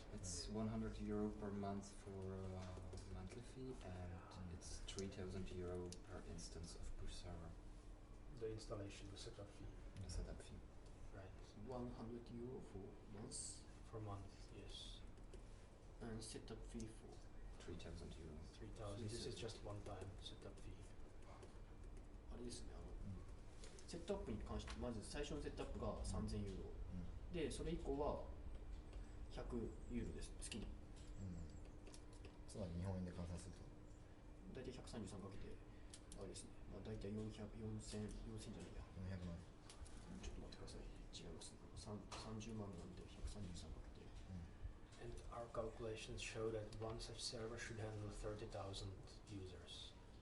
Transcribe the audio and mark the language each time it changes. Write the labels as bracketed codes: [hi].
[en] It's €100 per month for monthly fee, and it's €3,000 per instance of push server. The installation, the setup fee, The setup fee. right? €100 for months For month, yes. and setup fee for €3,000. 3,000. This is just one time setup fee. [ja] あれですね、セットアップに関してまず最初のセットアップが3000ユーロ、でそれ以降は100ユーロです、月に。つまり日本円で換算すると大体133かけて、あれですね、まあ、大体4000じゃないや、 400万。ちょっと待ってください、違いますね、30万なんで133かけて、 [en] And our calculations show that one such server should handle 30,000 users.